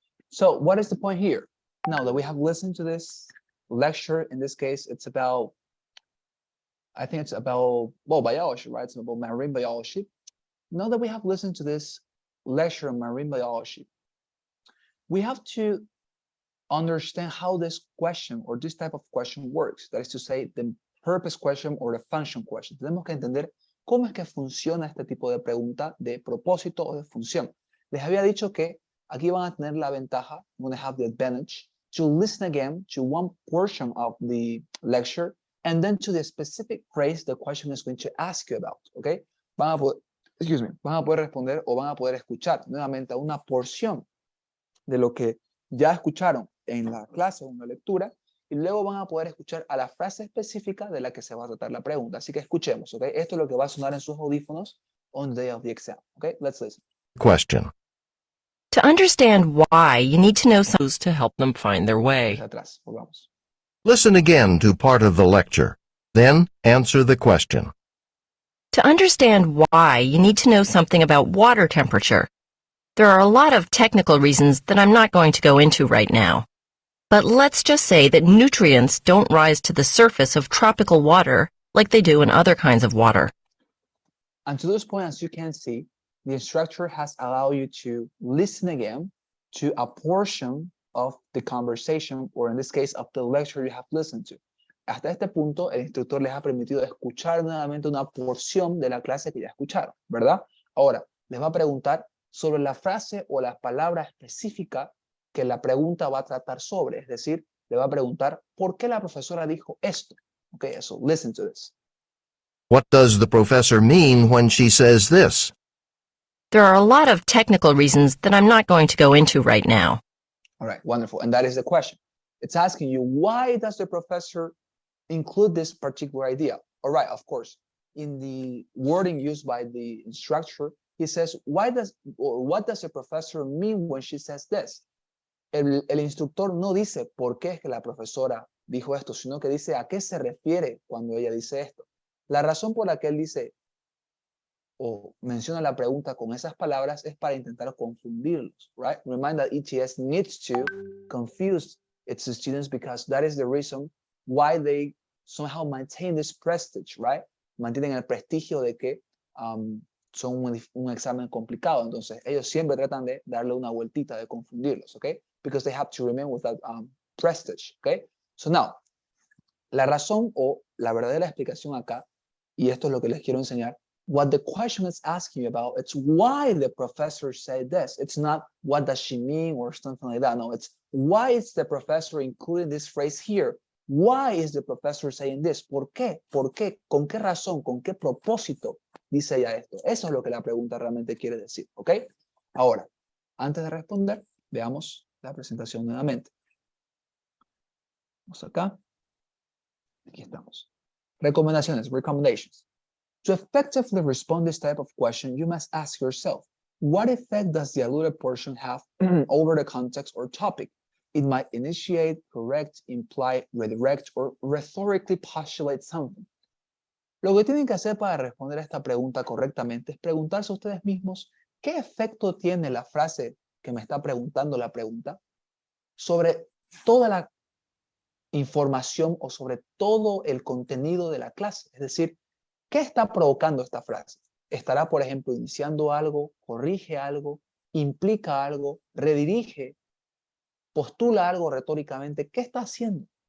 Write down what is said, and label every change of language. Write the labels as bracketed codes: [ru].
[en] So what is the point here? Now that we have listened to this lecture, in this case, it's about, I think it's about, well, biology, right? It's about marine biology. Now that we have listened to this lecture on marine biology, we have to understand how this question or this type of question works. That is to say, the purpose question or the function question. [es] Tenemos que entender cómo es que funciona este tipo de pregunta de propósito o de función. Les había dicho que aquí van a tener la ventaja, [en] you're going to have the advantage to listen again to one portion of the lecture and then to the specific phrase the question is going to ask you about, okay? [es] Van a poder, van a poder responder o van a poder escuchar nuevamente una porción de lo que ya escucharon en la clase o en la lectura y luego van a poder escuchar a la frase específica de la que se va a tratar la pregunta. Así que escuchemos, ¿ok? Esto es lo que va a sonar en sus audífonos [en] on the day of the exam, [es] ¿ok? [en] Let's listen. question. To understand why, you need to know some clues to help them find their way. [es] Desde atrás, volvamos. [en] Listen again to part of the lecture. Then answer the question. To understand why, you need to know something about water temperature. There are a lot of technical reasons that I'm not going to go into right now. But let's just say that nutrients don't rise to the surface of tropical water like they do in other kinds of water. And to this point, as you can see, the instructor has allowed you to listen again to a portion of the conversation, or in this case, of the lecture you have listened to. [es] Hasta este punto, el instructor les ha permitido escuchar nuevamente una porción de la clase que ya escucharon, ¿verdad? Ahora, les va a preguntar sobre la frase o la palabra específica que la pregunta va a tratar sobre. Es decir, le va a preguntar, ¿por qué la profesora dijo esto? [en] Okay, so listen to this. What does the professor mean when she says this? There are a lot of technical reasons that I'm not going to go into right now. All right, wonderful. And that is the question. It's asking you, why does the professor include this particular idea? All right, of course, in the wording used by the instructor, he says, what does the professor mean when she says this? [es] El instructor no dice por qué es que la profesora dijo esto, sino que dice a qué se refiere cuando ella dice esto. La razón por la que él dice o menciona la pregunta con esas palabras es para intentar confundirlos, right? [en] Remind that ETS needs to confuse its students because that is the reason why they somehow maintain this prestige, right? [es] Mantienen el prestigio de que son un examen complicado. Entonces, ellos siempre tratan de darle una vueltita, de confundirlos, ¿ok? [en] Because they have to remain with that prestige, ¿ok? So now, [es] la razón o la verdadera explicación acá, y esto es lo que les quiero enseñar, [en] what the question is asking you about, it's why the professor said this. It's not what does she mean or something like that. No, it's why is the professor including this phrase here? Why is the professor saying this? [es] ¿Por qué? ¿Por qué? ¿Con qué razón? ¿Con qué propósito dice ella esto? Eso es lo que la pregunta realmente quiere decir, ¿ok? Ahora, antes de responder, veamos la presentación nuevamente. Vamos acá. Aquí estamos. Recomendaciones, recommendations. [en] To effectively respond this type of question, you must ask yourself, what effect does the alluded portion have over the context or topic? It might initiate, correct, imply, redirect, or rhetorically postulate something. [es] Lo que tienen que hacer para responder a esta pregunta correctamente es preguntarse a ustedes mismos qué efecto tiene la frase que me está preguntando la pregunta sobre toda la información o sobre todo el contenido de la clase. Es decir, ¿qué está provocando esta frase? ¿Estará, por ejemplo, iniciando algo, corrige algo, implica algo, redirige, postula algo retóricamente? ¿Qué está haciendo?